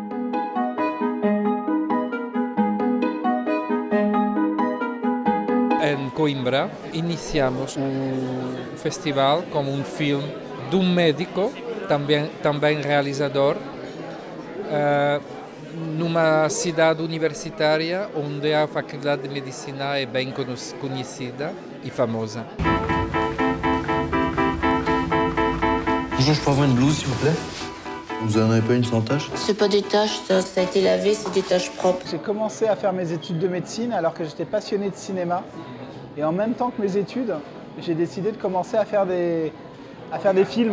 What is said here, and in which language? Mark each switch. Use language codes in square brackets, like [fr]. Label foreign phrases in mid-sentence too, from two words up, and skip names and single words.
[pt] Em Coimbra, iniciamos o festival com um filme de um médico, também realizador, numa cidade universitária onde a Faculdade de Medicina é bem conhecida e famosa. [fr] Bonjour, je peux avoir une blouse, s'il vous plaît? Vous en avez pas une sans tache? C'est pas des taches, ça a été lavé, c'est des taches propres. J'ai commencé à faire mes études de médecine alors que j'étais passionné de cinéma. Et en même temps que mes études, j'ai décidé de commencer à faire des films.